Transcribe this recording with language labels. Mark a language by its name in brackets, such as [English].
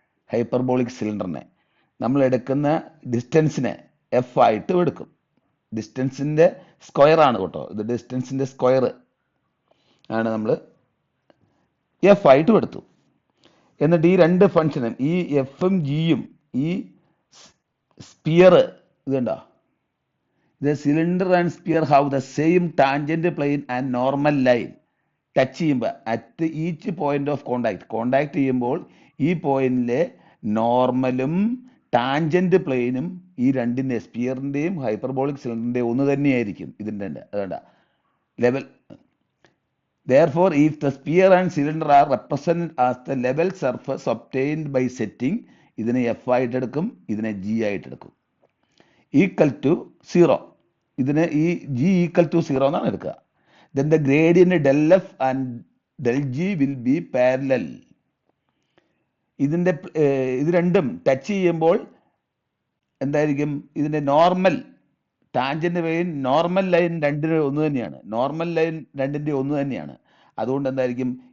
[Malayalam] Hyperbolic സിലിണ്ടറിനെ നമ്മൾ എടുക്കുന്ന ഡിസ്റ്റൻസിനെ F ആയിട്ട് എടുക്കും. ഡിസ്റ്റൻസിൻ്റെ സ്ക്വയർ ആണ് കേട്ടോ. ഇത് ഡിസ്റ്റൻസിൻ്റെ സ്ക്വയർ ആണ് നമ്മൾ F ആയിട്ട് എടുത്തു. എന്നിട്ട് ഈ രണ്ട് ഫങ്ഷനും, ഈ Fഉം Gയും, ഈ സ്പിയർ ഇതുണ്ടോ? [English] The cylinder and sphere have the same tangent plane and normal line. [Malayalam] Touch ചെയ്യുമ്പോൾ [English] at each point of contact [Malayalam] ചെയ്യുമ്പോൾ ഈ പോയിന്റിലെ നോർമലും ടാൻജന്റ് പ്ലെയിനും ഈ രണ്ടിൻ്റെ സ്പിയറിൻ്റെയും ഹൈപ്പർബോളിക് സിലിണ്ടറിൻ്റെയും ഒന്ന് തന്നെയായിരിക്കും. ഇതിൻ്റെ അതുകൊണ്ട level [English] Therefore, if the sphere and cylinder are represented as the level surface obtained by setting, [Malayalam] ഇതിനെ എഫ് ആയിട്ട് എടുക്കും, ഇതിനെ ജി ആയിട്ട് എടുക്കും. ഈക്വൽ ടു 0, ഇതിനെ ഈ ജി ഈക്വൽ ടു 0 എന്നാണ് എടുക്കുക. [English] Then the gradient del f and del g will be parallel. [Malayalam] ഇതിൻ്റെ ഇത് രണ്ടും ടച്ച് ചെയ്യുമ്പോൾ എന്തായിരിക്കും? ഇതിൻ്റെ normal tangent line normal line രണ്ടിന് ഒന്ന് തന്നെയാണ്, നോർമൽ ലൈൻ രണ്ടിൻ്റെ ഒന്ന് തന്നെയാണ്. അതുകൊണ്ട് എന്തായിരിക്കും?